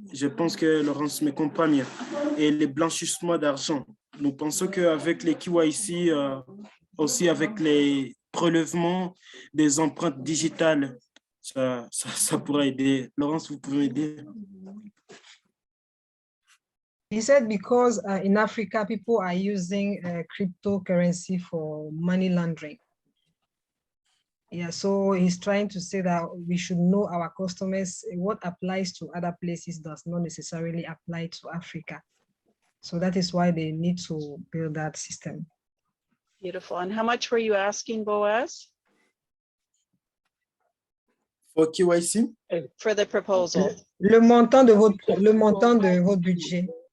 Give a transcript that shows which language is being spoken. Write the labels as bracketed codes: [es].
[fr] Je pense que Laurence me comprenne. Et les blanchissements d'argent. Nous pensons qu'avec les KYC, aussi avec les prélèvements des empreintes digitales, ça pourrait aider. Laurence, vous pouvez m'aider? [en] He said because in Africa, people are using cryptocurrency for money laundering. Yeah, so he's trying to say that we should know our customers. What applies to other places does not necessarily apply to Africa. So that is why they need to build that system. Beautiful. And how much were you asking, Boaz? For KYC? For the proposal. [fr] Le montant de votre budget.